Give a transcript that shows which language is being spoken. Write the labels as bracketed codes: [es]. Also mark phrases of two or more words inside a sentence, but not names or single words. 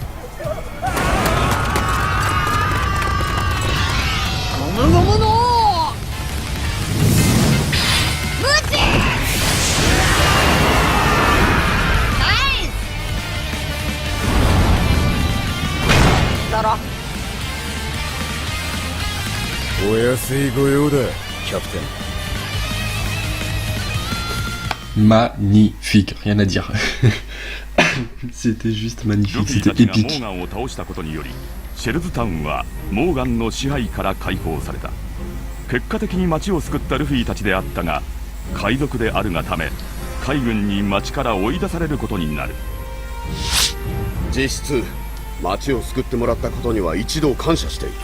[ja] ゴムゴムのブチナイスだろ。お安いご用だキャプテン。 [fr] Magnifique, rien à dire. C'était juste magnifique, c'était épique. [ja] モーガンを倒したことによりシェルズタウンはモーガンの支配から解放された。結果的に町を救ったルフィたちであったが、海賊であるがため海軍に町から追い出されることになる。実質町を救ってもらったことには一度感謝している。